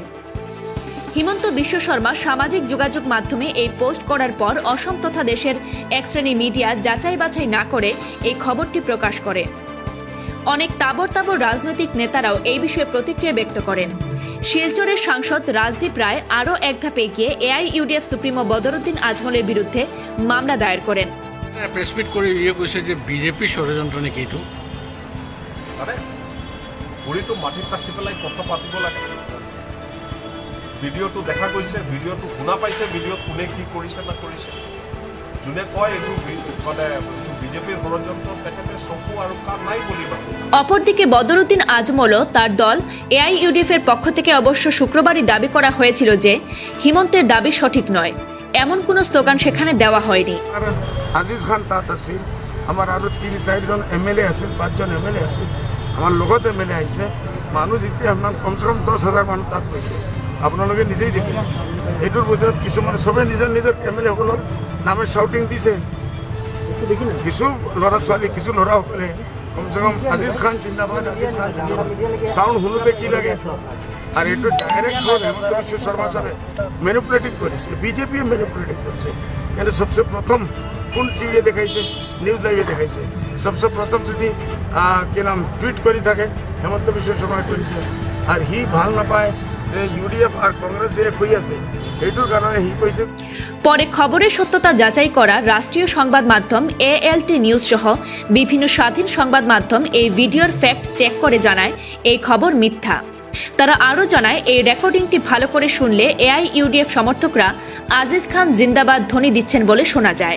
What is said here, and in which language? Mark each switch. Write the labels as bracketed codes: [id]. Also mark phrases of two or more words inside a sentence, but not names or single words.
[bn] হিমন্ত বিশ্ব শর্মা সামাজিক যোগাযোগ মাধ্যমে এই পোস্ট করার পর অসম তথা দেশের এক শ্রেণী মিডিয়া যাচাই বাছাই না করে এই খবরটি প্রকাশ করে। অনেক তাবড় তাবড় রাজনৈতিক নেতারাও এই বিষয়ে প্রতিক্রিয়া ব্যক্ত করেন। শিলচরের সাংসদ রাজদীপ রায় আরও এক ধাপে এগিয়ে এআইইউডিএফ সুপ্রিমো বদরুদ্দিন আজমলের বিরুদ্ধে মামলা দায়ের করেন। [as] প্রেসমিট করে কৈছে যে বিজেপি ষড়যন্ত্র নেকি এইটো ঘূৰিটো মাটিত ৰাখি পেলাই কথা পাতিব লাগে। ভিডিঅ'টো দেখা গৈছে, ভিডিঅ'টো শুনা পাইছে, ভিডিঅ'ত কোনে কি কৰিছে না কৰিছে। যোনে কয় এইটো মানে বিজেপির ষড়যন্ত্র তেখেতে চকু আৰু কাণ নাই বলিব। [bn] অপরদিকে বদরুদ্দিন আজমলও তার দল এআইইউডিএফ এর পক্ষ থেকে অবশ্য শুক্রবারই দাবি করা হয়েছিল যে হিমন্তের দাবি সঠিক নয়, এমন কোনো স্লোগান সেখানে দেওয়া হয়নি। [as] আজিজ খান তাত আছিল, আমার আরো ৩-৪ জন এমএলএ আছিল, ৫ জন এমএলএ আছিল, আমার লগত এমএলএ আহিছে। মানুহ যেতিয়া আপোনাৰ কমচে কম ১০,০০০ মানুহ তাত গৈছে, আপোনালোকে নিজেই দেখিলে। এইটোৰ ভিতৰত কিছুমানে চবেই নিজৰ নিজৰ এমএলএসকলৰ নামে শাউটিং দিছে। কিছু ল'ৰা ছোৱালী, কিছু ল'ৰাসকলে কমচে কম আজিজ খান জিন্দাবাদ, আজিজ খান জিন্দাবাদ সাউন্ড শুনোতে কি লাগে। [bn] আর এইটো ডাইরেক্ট হিমন্ত বিশ্ব শর্মা সাহেবে ম্যানিপুলেটিং করেছে, বিজেপিয়ে ম্যানিপুলেটিং করেছে। কিন্তু সবচেয়ে প্রথম কোন টিভিয়ে দেখাইছে, নিউজ লাইভে দেখাইছে। সবচেয়ে প্রথম যদি কি নাম টুইট করে থাকে হিমন্ত বিশ্ব শর্মা করেছে। [as] আর হি ভাল নাপায় যে ইউডিএফ আর কংগ্রেস এক হয়ে আছে, এইটোর কারণে হি কইছে। [bn] পরে খবরের সত্যতা যাচাই করা রাষ্ট্রীয় সংবাদ মাধ্যম এএলটি নিউজ সহ বিভিন্ন স্বাধীন সংবাদ মাধ্যম এই ভিডিওর ফ্যাক্ট চেক করে জানায় এই খবর মিথ্যা। তারা আরও জানায় এই রেকর্ডিংটি ভালো করে শুনলে এআইইউডিএফ সমর্থকরা আজিজ খান জিন্দাবাদ ধ্বনি দিচ্ছেন বলে শোনা যায়।